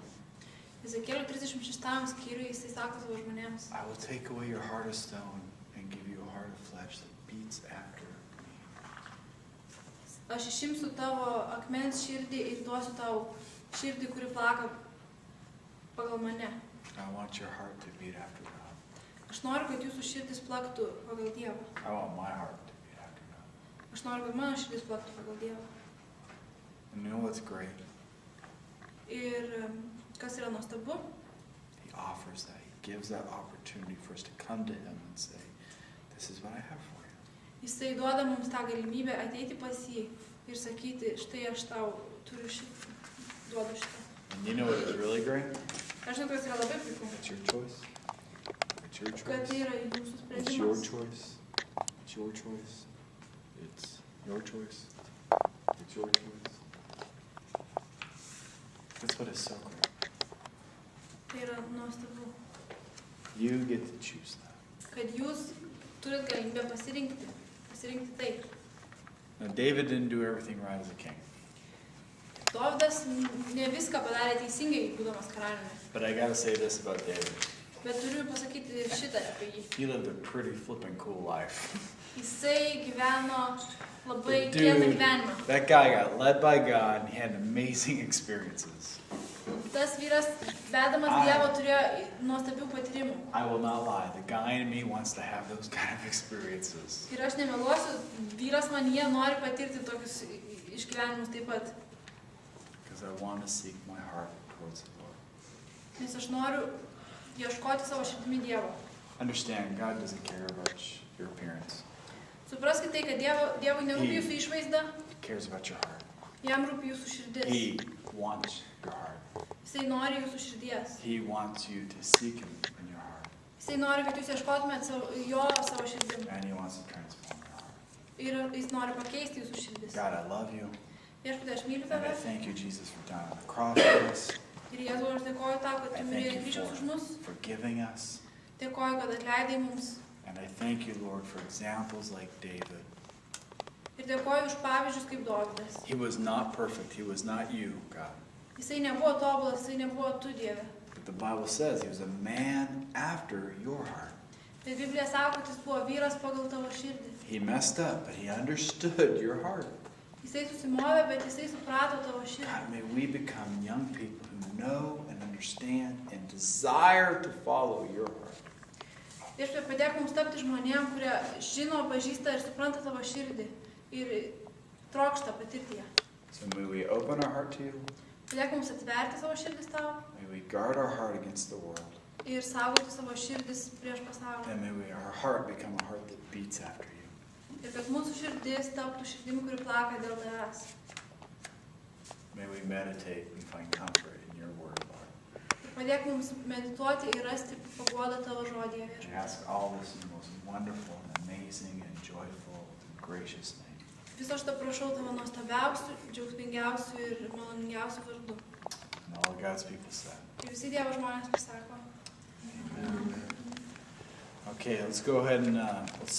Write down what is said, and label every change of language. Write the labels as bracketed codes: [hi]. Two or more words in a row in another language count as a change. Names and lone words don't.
[lt] Ezekielio 36 skyriui Jisai sako savo žmonėms, [en] I will take away your heart of stone and give you a heart of flesh that beats after me. [lt] aš išimsiu tavo akmens širdį ir duosiu tau širdį, kuri plaka pagal mane. [en] I want your heart to beat after God. [lt] Aš noriu, kad jūsų širdis plaktų pagal Dievą. [en] I want my heart to beat after God. [lt] Aš noriu, kad mano širdis plaktų pagal Dievą. [en] And you know what's great? [lt] Ir kas yra nuostabu, [en] He offers that. He gives that opportunity for us to come to him and say, this is what I have for you. [lt] Jisai duoda mums tą galimybę ateiti pas jį ir sakyti, štai aš tau turiu šitą, duodu šitą. [en] And you know what is really great? [lt] Aš žinau, kas yra labai puiku, [en] It's your choice. It's your [lt] kad tai choice. yra jūsų [en] It's your sprendimas. choice. It's your choice. It's your choice. It's your choice. That's what is so great. [lt] Tai yra nuostabu, [en] You get to choose that. [lt] kad jūs turit galimybę pasirinkti tai. [en] Now, David didn't do everything right as a king. [lt] Dovydas ne viską padarė teisingai, būdamas karaliumi. [en] But I gotta say this about David. [lt] Bet turiu pasakyti ir šitą apie jį. [en] He lived a pretty flippin' cool life. [lt] Jisai gyveno labai The kietą dude, gyvenimą. [en] that guy got led by God and he had amazing experiences. [lt] Tas vyras, vedamas Dievo, turėjo nuostabių patyrimų. [en] I will not lie. The guy in me wants to have those kind of experiences. [lt] Ir aš nemeluosiu, vyras manyje nori patirti tokius išgyvenimus taip pat. [en] Because I want to seek my heart towards the Lord. [lt] Nes aš noriu ieškoti savo širdimi Dievo. [en] Understand, God doesn't care about your appearance. [lt] Supraskite tai, kad Dievui nerūpi jūsų išvaizda, [en] He cares about your heart. [lt] jam rūpi jūsų širdis. [en] He wants your heart. [lt] Jisai nori jūsų širdies. [en] He wants you to seek Him in your heart. [lt] Jisai nori, kad jūs ieškotumėt jo savo širdim. [en] And He wants to transform your heart. [lt] Ir jis nori pakeisti jūsų širdis. [en] God, I love you. [lt] Viešpatie, aš myliu [en] And I tave. thank you, Jesus, for dying on the cross for us. [lt] Ir Jėzau, aš dėkoju tau, kad I tu mirėjai [en] thank you [lt] kryžiaus už mus. [en] for forgiving us. [lt] Dėkoju, kad atleidai mums. [en] And I thank you, Lord, for examples like David. [lt] Ir dėkoju už pavyzdžius kaip Dovydas. [en] He was not perfect. He was not you, God. [lt] Jisai nebuvo tobulas, jisai nebuvo tu, Dieve. [en] But the Bible says he was a man after your heart. [lt] Bet Biblija sako, kad jis buvo vyras pagal tavo širdį. [en] He messed up, but he understood your heart. [lt] Jisai susimovė, bet jisai suprato tavo širdį. [en] God, may we become young people who know and understand and desire to follow your heart. [lt] Viešpatie, padėk mums tapti žmonėm, kurie žino, pažįsta ir supranta tavo širdį. Ir trokšta patirti ją. [en] So may we open our heart to you. [lt] Padėk mums atverti savo širdis tau [en] May we guard our heart against the world. [lt] ir saugoti savo širdis prieš pasaulį. [en] And may our heart become a heart that beats after you. [lt] Ir kad mūsų širdis taptų širdimi, kuri plaka dėl tavęs. [en] May we meditate and find comfort in your word, Lord. [lt] Ir padėk mums medituoti ir rasti paguodą tavo žodyje, We viešpatie. [en] ask all this in the most wonderful and amazing and joyful and gracious name. [lt] Viso šitą prašau tavo nuostabiausių, džiaugsmingiausių ir maloningiausių vardų. [en] And all of God's people said. [lt] Ir visi Dievo žmonės pasako. [en] Okay, let's go ahead and let's